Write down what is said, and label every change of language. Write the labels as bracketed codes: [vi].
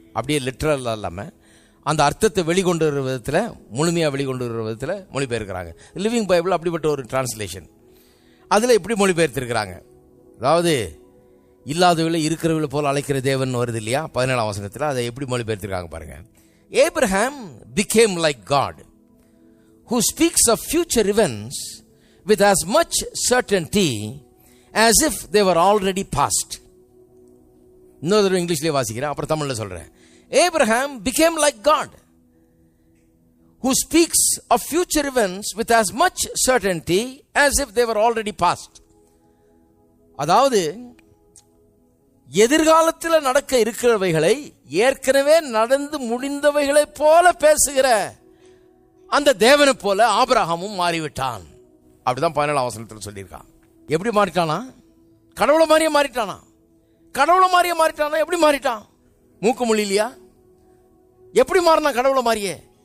[ta] அப்படியே லிட்ரல் இல்லாமல் அந்த அர்த்தத்தை வெளிக்கொண்டு வர விதத்தில், முழுமையாக வெளிக்கொண்டு வர விதத்தில் மொழிபெயர்க்கிறாங்க. லிவிங் பைபிள் அப்படிப்பட்ட ஒரு டிரான்ஸ்லேஷன். அதில் எப்படி மொழிபெயர்த்திருக்கிறாங்க? அதாவது இல்லாதவர்களை இருக்கிறவர்களை போல் அழைக்கிற தேவன் வருது இல்லையா 17ஆம் வசனத்தில். அதை எப்படி மொழிபெயர்த்திருக்காங்க பாருங்க. [en] Abraham became like God, who speaks of future events with as much certainty as if they were already past. [ta] இன்னொரு இங்கிலீஷ்லேயே வாசிக்கிறேன், அப்புறம் தமிழில் சொல்கிறேன். [en] Abraham became like God, who speaks of future events with as much certainty as if they were already past. [ta] அதாவது எதிர்காலத்தில் நடக்க இருக்கிறவைகளை ஏற்கனவே நடந்து முடிந்தவைகளை போல பேசுகிற அந்த தேவனை போல ஆபிரகாமும் மாறிவிட்டான். அப்படிதான் 17ஆம் வசனத்தில் சொல்லியிருக்கான். எப்படி மாறிட்டானா? கடவுளை மாதிரியே மாறிட்டானா? கடவுளை மாதிரியே மாறிட்டானா? எப்படி மாறிட்டான்? மூக்கு மொழியிலையா? எப்படி மாறினா? கடவுளை மாதிரியே.